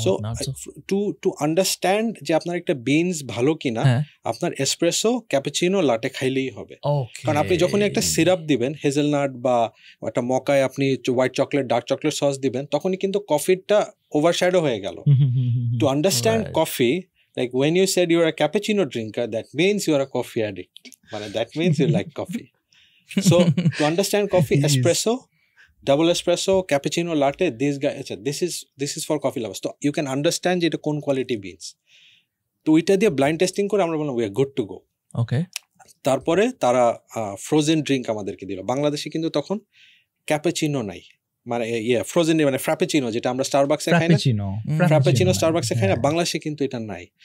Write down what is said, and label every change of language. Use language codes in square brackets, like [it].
[en] so to understand [bn] যে আপনার একটা বিনস ভালো কিনা, আপনার এসপ্রেসো, ক্যাপুচিনো, লাটে খাইলেই হবে। কারণ আপনি যখনই একটা সিরাপ দিবেন, হেজেলনাট বা একটা মকায় আপনি white chocolate, dark chocolate sauce দিবেন, তখনই কিন্তু কফিটা ওভারশ্যাডো হয়ে গেল। [en] To understand coffee, like when you said you're a cappuccino drinker, that means you're a coffee addict. That means you like coffee. So to understand coffee, espresso, double espresso, cappuccino, latte, these guys, this is for coffee lovers. So you can understand it কোন quality beans. [bn] তো ওইটা দিয়ে blind testing করে আমরা বললাম [en] we are good to go. Okay. [bn] তারপরে তারা frozen drink আমাদেরকে দিল। বাংলাদেশে কিন্তু তখন ক্যাপুচিনো নাই, মানে ফ্রোজেন, মানে ফ্রাপেচিনো, যেটা আমরা স্টারবাকসে খাই না, ফ্রাপেচিনো স্টারবাকসে খাই না, বাংলাদেশে কিন্তু এটা নাই।